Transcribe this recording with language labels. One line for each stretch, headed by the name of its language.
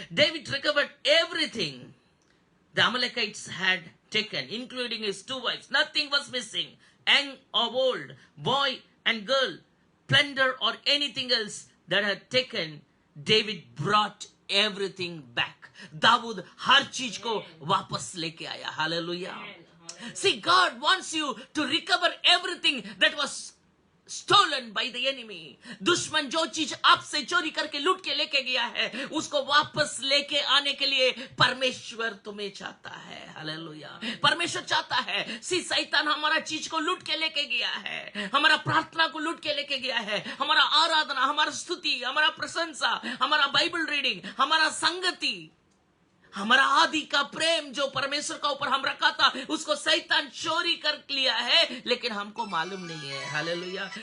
English: David recovered everything the Amalekites had taken, including his 2 wives. Nothing was missing, young or old, boy and girl, plunder or anything else that had taken. David brought everything back.
Hindi: Dawood हर चीज को वापस लेके आया। Hallelujah.
English: See, God wants you to recover everything that was stolen by the enemy.
Hindi: दुश्मन जो चीज आपसे चोरी करके लूट के लेके गया है, उसको वापस लेके आने के लिए परमेश्वर तुम्हें चाहता है। हालेलुया। परमेश्वर चाहता है। शैतान हमारा चीज को लूट के लेके गया है, हमारा प्रार्थना को लूट के लेके गया है, हमारा आराधना, हमारा स्तुति, हमारा प्रशंसा, हमारा बाइबल रीडिंग, हमारा संगति, हमारा आदि का प्रेम जो परमेश्वर का ऊपर हम रखा था, उसको शैतान चोरी कर लिया है, लेकिन हमको मालूम नहीं है। हालेलुया।